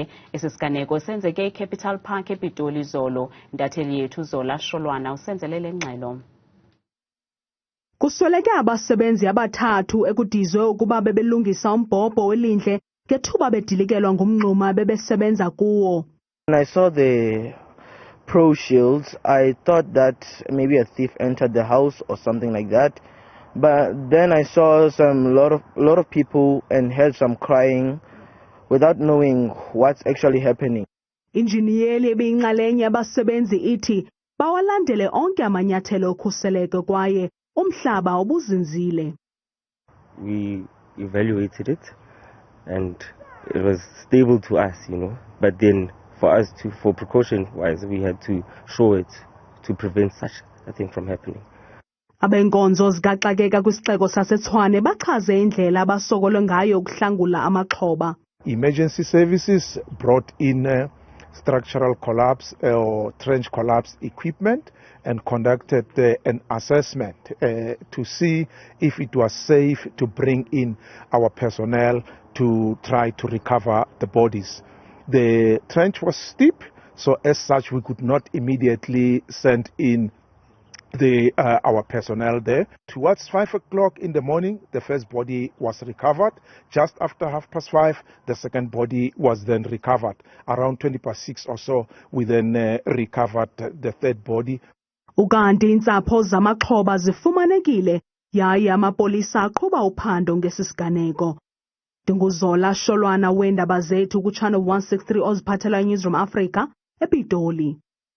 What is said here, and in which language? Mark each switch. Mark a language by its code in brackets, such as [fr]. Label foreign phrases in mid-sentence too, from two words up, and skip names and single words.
[xh] Esisiganeko senzeke eCapital Park ePitoli izolo. Intatheli yethu Zola Sholwana usenzele le ngxelo. Kusweleke abasebenzi abathathu ekudizwe ukuba bebelungisa umbhobho welindle ngethuba bedilikelwa ngumnxuma bebesebenza kuwo. [en] When I saw the pro shields, I thought that maybe a thief entered the house or something like that. But then I saw lot of people and heard some crying without knowing what's actually happening. [xh] Injiniyeli ebiyinxalenye yabasebenzi ithi bawalandele onke amanyathelo okhuseleko kwaye umhlaba ubuzinzile. [en] We evaluated it and it was stable to us, but then for us for precaution wise, we had to show it to prevent such a thing from happening. [xh] Labenkonzo zikaxakeka kwisixeko sase Tshwane bachaze indlela abasokolwe ngayo ukuhlangula amaxhoba. [en] Emergency services brought in structural collapse or trench collapse equipment and conducted an assessment to see if it was safe to bring in our personnel to try to recover the bodies. The trench was steep, so as such we could not immediately send in our personnel there. Towards 5 o'clock in the morning, the first body was recovered. Just after 5:30, the second body was then recovered. Around 6:20 or so, we then recovered the third body. [xh] Ukanti intsapho zamaxhoba zifumanekile yaye amapolisa aqhuba uphando ngesisiganeko. Zola Sholwana weendaba zethu kuChannel 163 oziphathela Newsroom Africa ePitoli.